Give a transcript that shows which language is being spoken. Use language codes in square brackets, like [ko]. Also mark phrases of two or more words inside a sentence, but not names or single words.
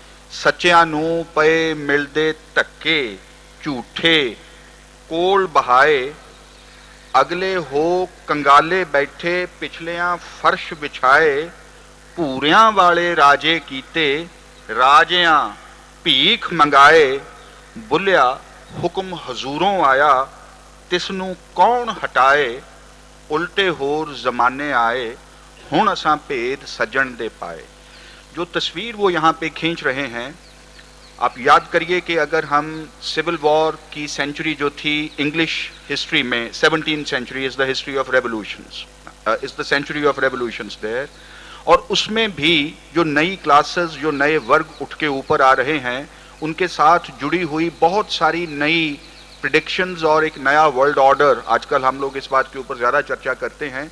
[pa] ਸੱਚਿਆਂ ਨੂੰ ਪਏ ਮਿਲਦੇ ਧੱਕੇ ਝੂਠੇ ਕੋਲ ਬਹਾਏ ਅਗਲੇ ਹੋ ਕੰਗਾਲੇ ਬੈਠੇ ਪਿਛਲਿਆਂ ਫਰਸ਼ ਵਿਛਾਏ ਭੂਰਿਆਂ ਵਾਲੇ ਰਾਜੇ ਕੀਤੇ ਰਾਜਿਆਂ ਭੀਖ ਮੰਗਾਏ ਬੁੱਲਿਆ ਹੁਕਮ ਹਜ਼ੂਰੋਂ ਆਇਆ ਤਿਸ ਨੂੰ ਕੌਣ ਹਟਾਏ ਉਲਟੇ ਹੋਰ ਜ਼ਮਾਨੇ ਆਏ ਹੁਣ ਅਸਾਂ ਭੇਦ ਸਜਣ ਦੇ ਪਾਏ। [hi] जो तस्वीर वो यहाँ पे खींच रहे हैं, आप याद करिए कि अगर हम [en] civil war [hi] की सेंचुरी जो थी [en] English history [hi] में [en] 17th century is the history of revolutions, is the century of revolutions there, [hi] और उसमें भी जो नई क्लासेस जो नए वर्ग उठ के ऊपर आ रहे हैं उनके साथ जुड़ी हुई बहुत सारी नई प्रिडिक्शंस और एक नया [en] world order, [hi] आजकल हम लोग इस बात के ऊपर ज़्यादा चर्चा करते हैं।